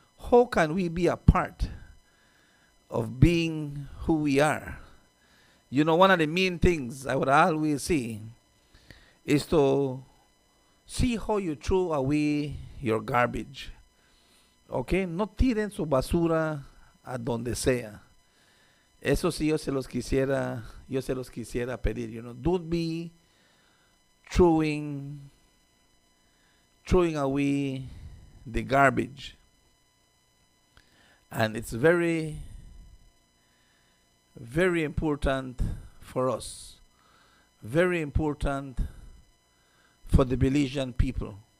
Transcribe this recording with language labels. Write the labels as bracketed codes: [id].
[en] How can we be a part of being who we are? You know, one of the main things I would always say is to see how you throw away your garbage. [es] Okay? No tiren su basura a donde sea. Eso sí yo se los quisiera pedir, [en] you know. Don't be throwing away the garbage. And it's very, very important for us. Very important for the Belizean people.